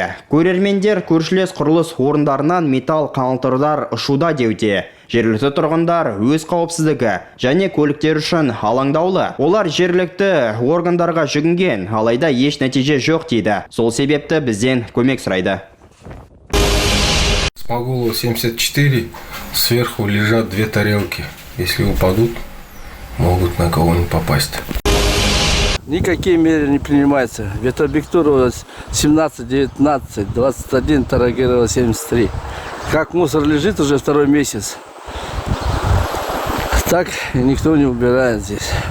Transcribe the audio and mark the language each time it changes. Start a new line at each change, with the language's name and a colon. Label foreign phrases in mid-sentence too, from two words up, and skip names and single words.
Kazakh: Көрермендер көршілес құрылыс орындарынан металл қаңылтырдар ұшуда деуде. Жергілікті тұрғындар өз қауіпсіздігі және көліктер үшін алаңдаулы. Олар жергілікті органдарға жүгінген, алайда еш нәтиже жоқ дейді. Сол себепті бізден көмек сұрайды.
Russian: Смогулова 74, сверху лежат 2 тарелки. Если упадут, могут на кого-нибудь попасть. Никакие меры не принимаются. Ветробектура 17, 19, 21, Тарагерова 73. Как мусор лежит уже 2-й месяц, так никто не убирает здесь.